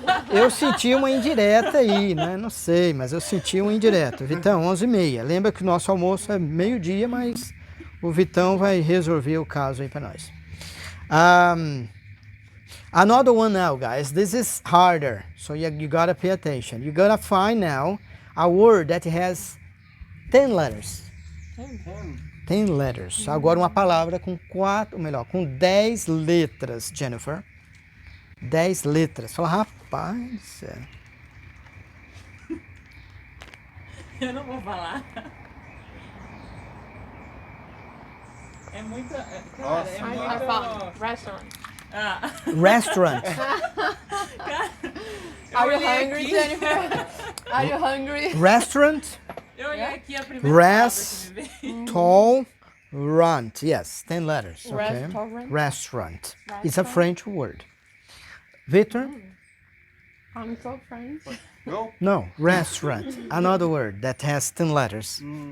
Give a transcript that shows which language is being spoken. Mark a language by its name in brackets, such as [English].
[Portuguese] Eu senti uma indireta aí, né? Não sei, mas eu senti uma indireta. Vitão, 11h30. Lembra que o nosso almoço é meio-dia, mas o Vitão vai resolver o caso aí para nós. [English] Another one now, guys. This is harder, so you gotta pay attention. You gotta find now a word that has 10 letters. 10 letters. [Portuguese] Agora uma palavra com 10 letras, Jennifer. 10 letras. Fala, rapaz. Eu não vou falar. É muito. Cara, é [English] I [Portuguese] muito. [English] found. Restaurant. Ah. Restaurant. Are you [Portuguese] olhei [English] hungry, [Portuguese] aqui. [English] Jennifer? Are you hungry? Restaurant. [Portuguese] Eu olhei aqui a primeira palavra que me veio. [English] Tall. Runt. Yes, 10 letters. Okay. Restaurant. Restaurant. It's a French word. Victor? I'm so French. Go. No, restaurant. Another word that has 10 letters.